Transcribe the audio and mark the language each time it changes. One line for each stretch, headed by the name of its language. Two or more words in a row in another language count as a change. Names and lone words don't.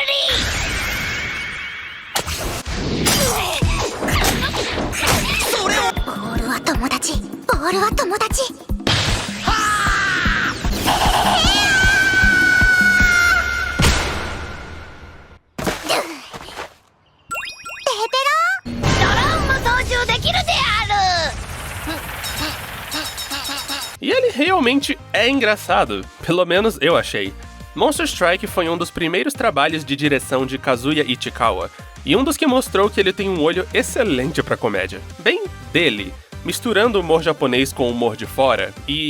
Japanese: ボールは友達、ボールは友達。リードローンも操縦できるである。
Portuguese: E ele realmente é engraçado, pelo menos eu achei. Monster Strike foi um dos primeiros trabalhos de direção de Kazuya Ichikawa, e um dos que mostrou que ele tem um olho excelente pra comédia. Bem dele, misturando o humor japonês com o humor de fora, e...